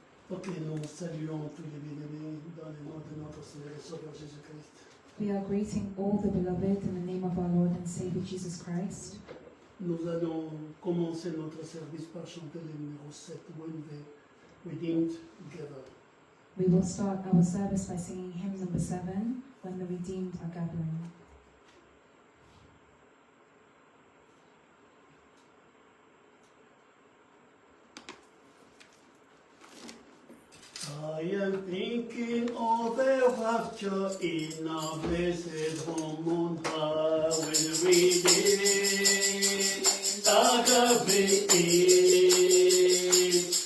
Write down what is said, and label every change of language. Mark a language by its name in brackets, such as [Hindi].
[French] Ok, nous saluons tous les bien-aimés dans le nom de notre Seigneur et Sauveur Jésus-Christ. [English] We are greeting all the beloved in the name of our Lord and Savior Jesus Christ. [French] Nous allons commencer notre service par chanter le numéro 7, When the Redeemed Gather. [English] We will start our service by singing hymn number 7, When the Redeemed are Gathering. I am thinking of the rapture in a blessed home on high, when the redeemed are gathering.